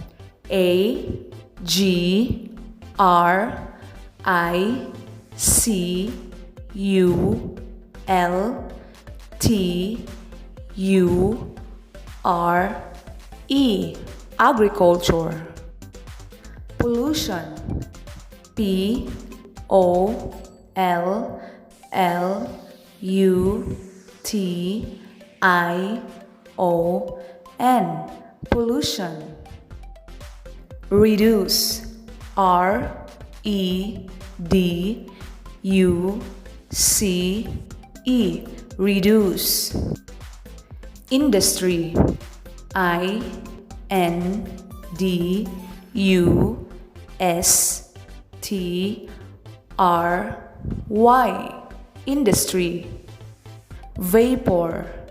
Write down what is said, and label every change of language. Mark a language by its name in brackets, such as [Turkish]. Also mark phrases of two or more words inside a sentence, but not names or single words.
[English] A-G-R-I-C-U-L-T-U-R-E. Agriculture. Pollution. P-O-L-L-U-T-I-O-N. Pollution. Reduce. R-E-D-U-C-E. Reduce. Industry. I-N-D-U-S-T-R-Y. Industry. Vapor.